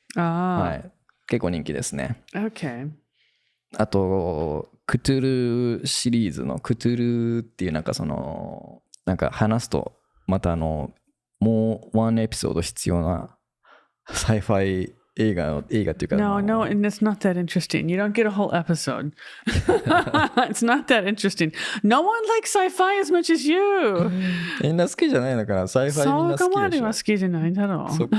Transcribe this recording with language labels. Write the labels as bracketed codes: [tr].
[ja] はい、結構人気ですね。 [en] Okay. [ja] あとクトゥルシリーズのクトゥルっていうなんかそのなんか話すとまたもうワンエピソード必要なサイファイ映画っていうか [en] No, and it's not that interesting. You don't get a whole episode. It's not that interesting. No one likes sci-fi as much as you. [ja] みんな好きじゃないのかな、サイファイみんな好きでしょ。そこまでは好きじゃないだろう。